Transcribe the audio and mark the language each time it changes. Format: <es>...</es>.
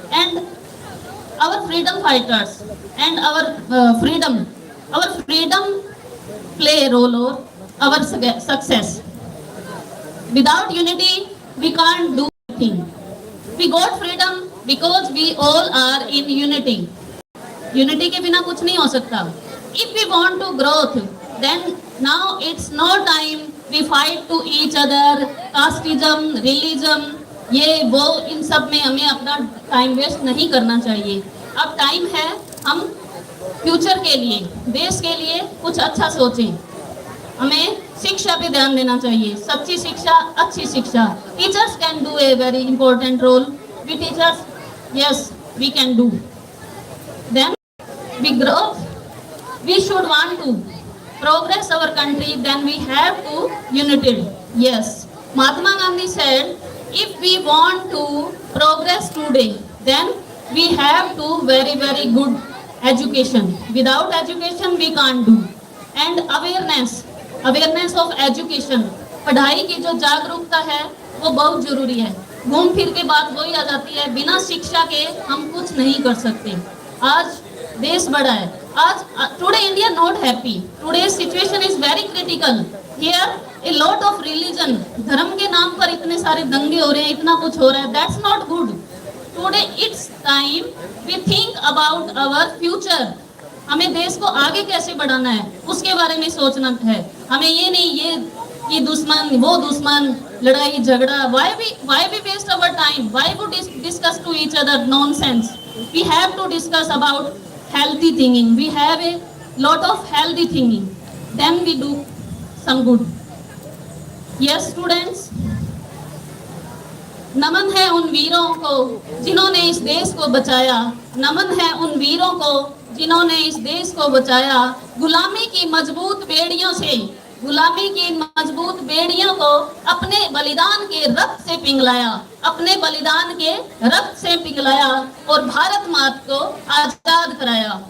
<en>And our freedom fighters and our freedom play a role of our success. Without unity, we can't do anything. We got freedom because we all are in unity.</en> <hi>Unity के बिना कुछ नहीं हो सकता.</hi> <en>If we want to growth, then now it's no time we fight to each other, casteism, religion,</en> <hi>ये वो इन सब में हमें अपना टाइम वेस्ट नहीं करना चाहिए. अब टाइम है हम फ्यूचर के लिए, देश के लिए कुछ अच्छा सोचें. हमें शिक्षा पे ध्यान देना चाहिए. सच्ची शिक्षा, अच्छी शिक्षा.</hi> <en>Teachers can do a very important role. We teachers, yes, we can do. Then we grow. We should want to progress our country, then we have to united. Yes, Mahatma Gandhi said, if we want to progress today, then we have to very good education. Without education we can't do. And awareness of education.</en> <hi>पढ़ाई की जो जागरूकता है वो बहुत जरूरी है. घूम फिर के बात वही आ जाती है, बिना शिक्षा के हम कुछ नहीं कर सकते. आज देश बड़ा है. आज</hi> <en>today India not happy. Today's situation is very critical. Here a lot of religion,</en> <hi>धर्म के नाम पर इतने सारे दंगे हो रहे हैं, इतना कुछ हो रहा है.</hi> <en>That's not good. Today it's time we think about our future.</en> <hi>हमें देश को आगे कैसे बढ़ाना है उसके बारे में सोचना है। हमें ये नहीं ये दुश्मन वो दुश्मन लड़ाई झगड़ा</hi> <en>why we waste our time, why we discuss to each other nonsense. We have to discuss about healthy thinking. We have a lot of healthy thinking, then we do some good. Yes students,</en> <hi>नमन है उन वीरों को जिन्होंने इस देश को बचाया। नमन है उन वीरों को जिन्होंने इस देश को बचाया। गुलामी की मजबूत बेड़ियों से, गुलामी की मजबूत बेड़ियों को अपने बलिदान के रक्त से पिघलाया, अपने बलिदान के रक्त से पिघलाया और भारत माता को आजाद कराया।</hi>